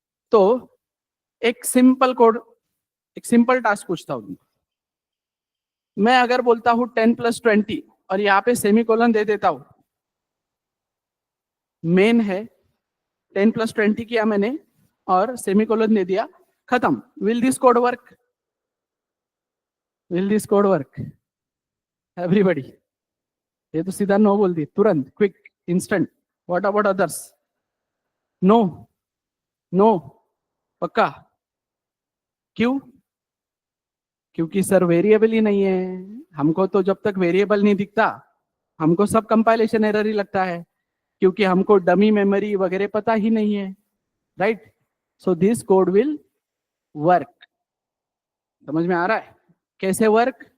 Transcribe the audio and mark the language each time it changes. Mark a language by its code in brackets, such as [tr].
[hi] तो एक simple code, एक सिंपल टास्क पूछता हूं, मैं अगर बोलता हूं 10 + 20 और यहाँ पे सेमीकोलन दे देता हूं, मेन है 10 + 20 किया मैंने और सेमीकोलन दे दिया, खत्म। [en] will this code work, will this code work everybody, [hi] ये तो सीधा नो बोल दी तुरंत, [en] Quick, instant. What about others, no, no, पक्का, [hi] क्यों? क्योंकि सर वेरिएबल ही नहीं है। हमको तो जब तक वेरिएबल नहीं दिखता हमको सब कंपाइलेशन एरर ही लगता है, क्योंकि हमको डमी मेमोरी वगैरह पता ही नहीं है, right? [en] So this code will work. [hi] समझ में आ रहा है कैसे वर्क?